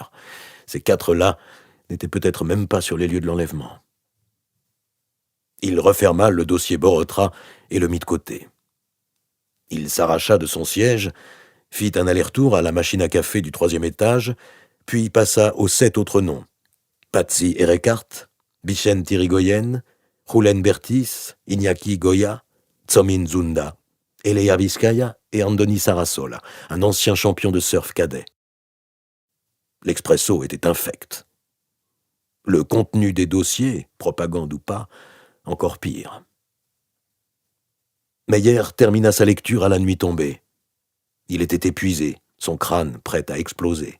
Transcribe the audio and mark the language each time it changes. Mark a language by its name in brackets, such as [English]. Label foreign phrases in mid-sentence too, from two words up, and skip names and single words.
[French] Ces 4-là n'étaient peut-être même pas sur les lieux de l'enlèvement. Il referma le dossier Borotra et le mit de côté. Il s'arracha de son siège, fit un aller-retour à la machine à café du 3e étage, puis passa aux 7 autres noms. Patsy Erekart, Vicente Irigoyen, Julen Bertis, Iñaki Goya, Tsomin Zunda, Elea Vizcaya et Andoni Sarasola, un ancien champion de surf cadet. L'Expresso était infect. Le contenu des dossiers, propagande ou pas, encore pire. Meyer termina sa lecture à la nuit tombée. Il était épuisé, son crâne prêt à exploser.